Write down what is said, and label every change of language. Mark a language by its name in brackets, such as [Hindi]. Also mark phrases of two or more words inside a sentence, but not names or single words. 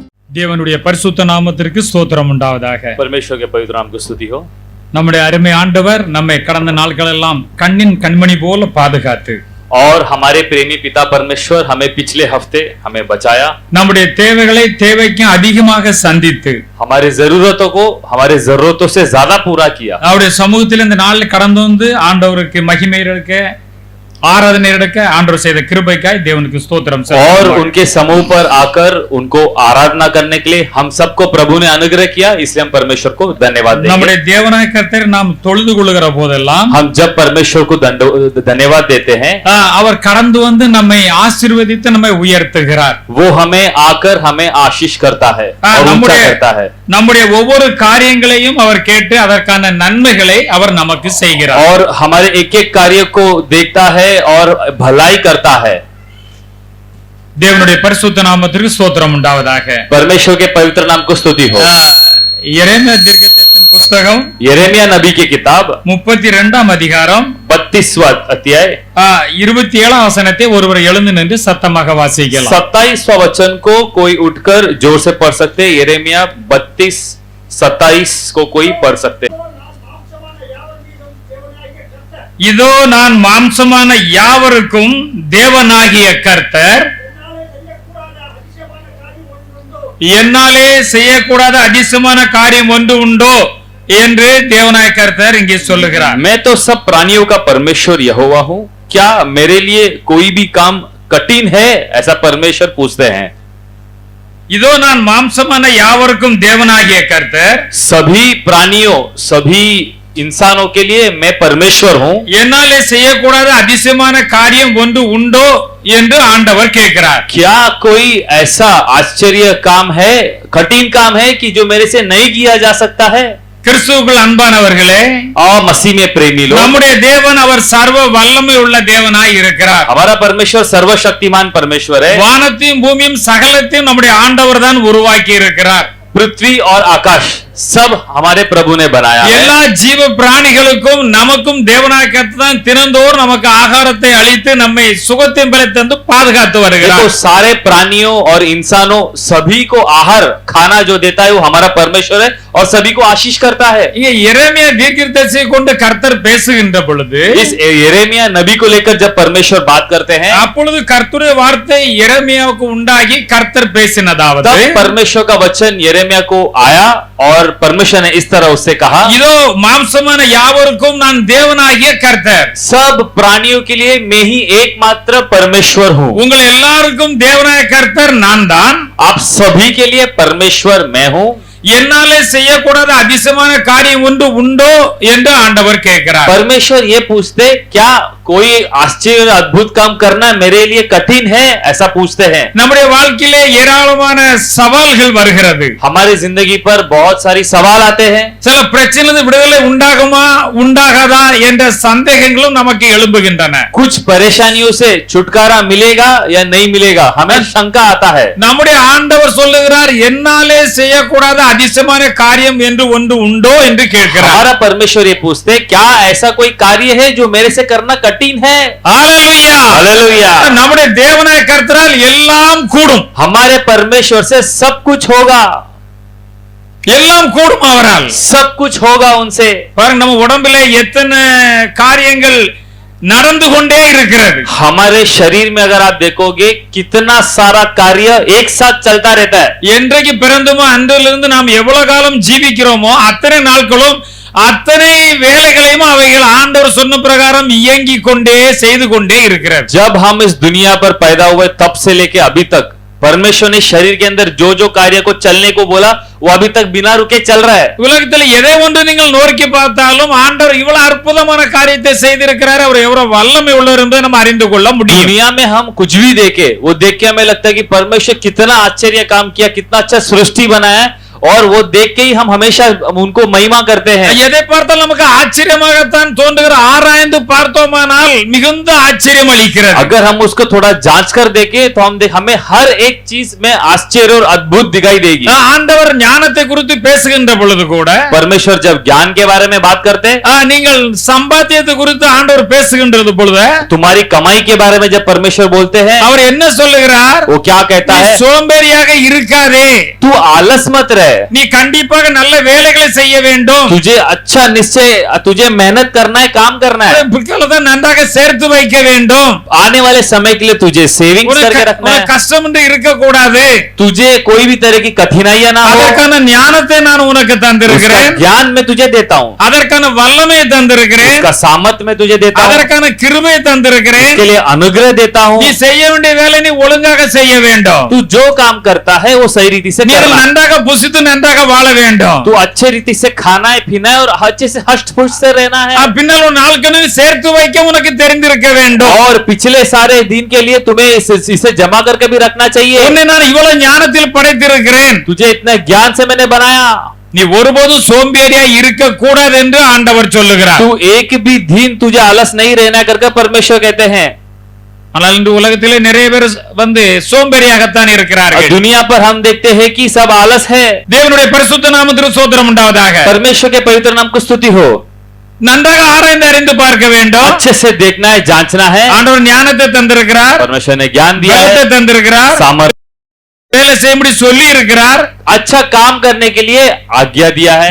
[Tamil] தேவனுடைய பரிசுத்த நாமத்திற்கு ஸ்தோத்திரம் உண்டாவதாக. [Hindi] परमेश्वर के पवित्र नाम को स्तुति हो। [Tamil] நம்முடைய அருமை ஆண்டவர் நம்மை கடந்த நாட்கள் எல்லாம் கண்ணின் கண்மணி போல பாதுகாத்து [Hindi] और हमारे प्रेमी पिता परमेश्वर हमें पिछले हफ्ते हमें बचाया, [Tamil] நம்முடைய தேவைகளை தேவைக்கு அதிகமாக சந்தித்து [Hindi] हमारे जरूरतों को हमारे जरूरतों से ज्यादा पूरा किया। [Tamil] அவருடைய சமூகத்தில் இந்த நாளில் கடந்து வந்து ஆண்டவருக்கு மகிமை எடுக்க ஆராதனை எடுக்க ஆண்டவர் செய்த கிருபைக்காய் தேவனுக்கு ஸ்தோத்திரம் [Hindi] और उनके समूह पर आकर उनको आराधना करने के लिए हम सबको प्रभु ने अनुग्रह किया, इसलिए हम परमेश्वर को धन्यवाद देंगे। [Tamil] நம்முடைய தேவனாய கர்த்தர் நாம் தொழுது கொள்ளுகிற போதெல்லாம் [Hindi] हम जब परमेश्वर को धन्यवाद देते हैं, [Tamil] அவர் கடந்து வந்து நம்மை ஆசீர்வதித்து நம்மை உயர்த்துகிறார்। [Hindi] वो हमें आकर हमें आशीष करता है और ऊंचा करता है। [Tamil] நம்முடைய ஒவ்வொரு காரியங்களையும் அவர் கேட்டு அதற்கான நன்மைகளை அவர் நமக்கு செய்கிறார் [Hindi] और हमारे एक एक कार्य को देखता है और भलाई करता है। [Tamil] தேவனுடைய பரிசுத்த நாமத்திற்கு ஸ்தோத்திரம் உண்டாவதாக। [Hindi] परमेश्वर के पवित्र नाम को स्तुति हो। [Tamil] எரேமியா தீர்க்கதரிசியின் புத்தகம் [Hindi] यिर्मयाह नबी की किताब [Tamil] 32ஆம் அதிகாரம் [Hindi] 32वां अध्याय [Tamil] 27ஆம் வசனத்தை ஒருவர் எழுந்து நின்று சத்தமாக வாசிக்கலாம்। [Hindi] 27वां वचन को कोई उठकर जोर से पढ़ सकते। यिर्मयाह 32-27 को कोई पढ़ सकते। [Tamil] இதோ நான் மாம்சமான யாவருக்கும் தேவனாகிய கர்த்தர், என்னாலே செய்யக்கூடாத அதிசயமான காரியம் ஒன்று உண்டோ என்று தேவனாய கர்த்தர் இங்கே சொல்லுகிறார்। [Hindi] मैं तो सब प्राणियों का परमेश्वर यहोवा हूं, क्या मेरे लिए कोई भी काम कठिन है, ऐसा परमेश्वर पूछते हैं। [Tamil] இதோ நான் மாம்சமான யாவருக்கும் தேவனாகிய கர்த்தர், [Hindi] सभी प्राणियों सभी इंसानों के लिए मैं परमेश्वर हूं, [Tamil] என்னாலே செய்யக்கூடாத அதிசயமான காரியம் ஒன்று உண்டோ என்று ஆண்டவர் கேட்கிறார்। [Hindi] क्या कोई ऐसा आश्चर्य काम है, कठिन काम है कि जो मेरे से नहीं किया जा सकता है। [Tamil] கிறிஸ்துவுக்குள் அன்பானவர்களே, [Hindi] और मसीह में प्रेमी लोग, [Tamil] நம்முடைய தேவன் அவர் சர்வ வல்லமை உள்ள தேவனாய் இருக்கிறார்। [Hindi] हमारा परमेश्वर सर्वशक्तिमान परमेश्वर है। [Tamil] வானத்தையும் பூமியும் சகலத்தையும் நம்முடைய ஆண்டவர் தான் உருவாக்கி இருக்கிறார்। [Hindi] पृथ्वी और आकाश सब हमारे प्रभु ने बनाया है। [Tamil] எல்லா ஜீவ பிராணிகளுக்கும் நமக்கும் தேவனாய கர்த்தர் தான் தினந்தோறும் நமக்கு ஆகாரத்தை அளித்து நம்மை சுகத்தையும் பெற தந்து பாதுகாத்து வருகிறார்। [Hindi] देखो सारे प्राणियों और इंसानों सभी को आहार खाना जो देता है वो हमारा परमेश्वर है और सभी को आशीष करता है। [Tamil] இங்க எரேமியா தீர்க்கதரிசியை கொண்டு கர்த்தர் பேசுகின்ற பொழுது, [Hindi] इस यिर्मयाह नबी को लेकर जब परमेश्वर बात करते हैं, [Tamil] அப்பொழுது கர்த்தருடைய வார்த்தை எரேமியாவுக்கு உண்டாகி கர்த்தர் பேசினதாவது, [Hindi] तब परमेश्वर का वचन यिर्मयाह को आया और परमेश्वर ने इस तरह उससे कहा, [Tamil] இதோ மாம்சமான யாவருக்கும் நான் தேவனாகிய கர்த்தர், [Hindi] सब प्राणियों के लिए मैं ही एकमात्र परमेश्वर हूँ। [Tamil] உங்கள் எல்லாருக்கும் தேவனாய கர்த்தர் நான் தான், [Hindi] आप सभी के लिए परमेश्वर मैं हूँ। [Tamil] என்னாலே செய்யக்கூடாத அதிசயமான காரியம் ஒன்று உண்டோ என்று ஆண்டவர் கேட்கிறார்। [Hindi] परमेश्वर ये पूछते, क्या कोई आश्चर्य अद्भुत काम करना मेरे लिए कठिन है, ऐसा पूछते हैं। [Tamil] நம்முடைய வாழ்க்கையிலே ஏராளமான சவால்கள் வருகிறது। [Hindi] हमारी जिंदगी पर बहुत सारी सवाल आते हैं। [Tamil] சில பிரச்சனைகள் விடுதலை உண்டாகுமா உண்டாகாதா என்ற சந்தேகங்களும் நமக்கு எழும்புகின்றன। [Hindi] कुछ परेशानियों से छुटकारा मिलेगा या नहीं मिलेगा, हमें शंका आता है। [Tamil] நம்முடைய ஆண்டவர் சொல்லுகிறார், என்னாலே செய்யக்கூடாத அதிசயமான காரியம் என்று ஒன்று உண்டோ என்று கேட்கிறார்। [Hindi] हमारा परमेश्वर ये पूछते, क्या ऐसा कोई कार्य है जो मेरे से करना कठिन है। [Tamil] ஹalleluya [Hindi] हालेलुया। [Tamil] நம்முடைய தேவனாய கர்த்தரால் எல்லாம் கூடும், [Hindi] हमारे परमेश्वर से सब कुछ होगा, [Tamil] எல்லாம் கூடும் அவரால்। [Hindi] सब कुछ होगा उनसे। [Tamil] பாருங்க, நம்ம உடம்பிலே எத்தனை காரியங்கள் நடந்து கொண்டே இருக்கிறது। [Hindi] हमारे शरीर में अगर आप देखोगे कितना सारा कार्य एक साथ चलता रहता है। [Tamil] என்றைக்கு பிறந்தோமோ அன்றிலிருந்து நாம் எவ்வளவு காலம் ஜீவிக்கிறோமோ அத்தனை நாட்களும் அத்தனை வேலைகளையும் அவைகள் ஆண்டவர் சொன்ன பிரகாரம் இயங்கிக் கொண்டே செய்து கொண்டே இருக்கிறது। [Hindi] जब हम इस दुनिया पर पैदा हुए तब से लेके अभी तक परमेश्वर ने शरीर के अंदर जो जो कार्य को चलने को बोला वो अभी तक बिना रुके चल रहा है। [Tamil] உலகத்தில் எதை ஒன்று நீங்கள் நோக்கி பார்த்தாலும் ஆண்டவர் இவ்வளவு அற்புதமான காரியத்தை செய்திருக்கிறார், அவர் எவ்வளவு வல்லமை உள்ளவர் என்பதை நம்ம அறிந்து கொள்ள முடியும்। [Hindi] दुनिया में हम कुछ भी देखे वो देख के हमें लगता है कि परमेश्वर कितना आश्चर्य काम किया, कितना अच्छा सृष्टि बनाया, और वो देख के ही हम हमेशा उनको महिमा करते हैं। [Tamil] எதை பார்த்தாலும் நமக்கு ஆச்சரியமாகத்தான் தோன்றுகிற, ஆராய்ந்து பார்த்தோமானால் மிகுந்த ஆச்சரியம் அளிக்கிறது. [Hindi] अगर हम उसको थोड़ा जांच कर देखें तो हमें हर एक चीज में आश्चर्य और अद्भुत दिखाई देगी। [Tamil] ஆண்டவர் ஞானத்தை குறித்து பேசுகின்ற பொழுது கூட, [Hindi] परमेश्वर जब ज्ञान के बारे में बात करते हैं, [Tamil] நீங்கள் சம்பாத்தியத்தை குறித்து ஆண்டவர் பேசுகின்றது பொழுது, [Hindi] तुम्हारी कमाई के बारे में जब परमेश्वर बोलते हैं, [Tamil] அவர் என்ன சொல்லுகிறார்? [Hindi] वो क्या कहता है? [Tamil] சோம்பேறியாக இருக்காதே, [Hindi] तू आलस मत रहे, [Tamil] நீ கண்டிப்பாக நல்ல வேலைகளை செய்ய வேண்டும், [Hindi] तुझे अच्छा निश्चय, तुझे मेहनत करना है, काम करना है, [Tamil] பிற்காலத்தை நன்றாக சேர்த்து வைக்க வேண்டும், [Hindi] आने वाले समय के लिए तुझे सेविंग्स करके रखना है, [Tamil] கஷ்டம் என்று இருக்க கூடாது, [Hindi] तुझे कोई भी तरह की कठिनाइयां ना हो, [Tamil] அதற்கான ஞானத்தை நான் உனக்கு தந்திருக்கிறேன், [Hindi] ज्ञान में तुझे देता हूं, [Tamil] அதற்கான வல்லமையை தந்திருக்கிறேன், [Hindi] उसका सामर्थ में तुझे देता हूं, [Tamil] அதற்கான கிருபையை தந்திருக்கிறேன், [Hindi] उसके लिए अनुग्रह देता हूं, [Tamil] நீ செய்ய வேண்டிய வேலை நீ ஒழுங்காக செய்ய வேண்டும், [Hindi] तू जो काम करता है वो सही रीति से [Tamil] நீ [Hindi] करना है, [Tamil] நன்றாக புசித்து நன்றாக வாழ வேண்டும், [Hindi] तू अच्छे रीति से खाना है, पीना है और अच्छे से हष्ट-पुष्ट से रहना है, [Tamil] பின்னால் ஒரு நாளுக்கு சேர்த்து வைக்க உனக்கு தெரிந்திருக்க வேண்டும், [Hindi] और पिछले सारे दिन के लिए तुम्हें इसे जमा करके भी रखना चाहिए, [Tamil] உன்னை நான் இவ்வளவு ஞானத்தில் படைத்திருக்கிறேன், [Hindi] तुझे इतने ज्ञान से मैंने बनाया, [Tamil] நீ ஒருபோதும் சோம்பேறியா இருக்க கூடாது என்று ஆண்டவர் சொல்லுகிறார். [Hindi] तू एक भी दिन तुझे आलस नहीं रहना करके परमेश्वर कहते हैं। [Tamil] ஆனால் இன்று உலகத்திலே நிறைய பேர் சோம்பேறியாகத்தான் இருக்கிறார்கள். [Hindi] दुनिया पर हम देखते हैं कि सब आलस है। [Tamil] தேவனுடைய பரிசுத்த நாமத்திற்கு ஸ்தோத்திரம் உண்டாவதாக. [Hindi] परमेश्वर के पवित्र नाम को स्तुति हो। [Tamil] நன்றாக ஆராய்ந்து அறிந்து பார்க்க வேண்டும், [Hindi] अच्छे से देखना है, जांचना है। [Tamil] ஆண்டவர் ஞானத்தை தந்திருக்கிறார், [Hindi] परमेश्वर ने ज्ञान दिया है, [Tamil] பலத்தை தந்திருக்கிறார், [Hindi] सामर्थ्य, [Tamil] வேலை செய்யும்படி சொல்லி இருக்கிறார், [Hindi] अच्छा काम करने के लिए आज्ञा दिया है।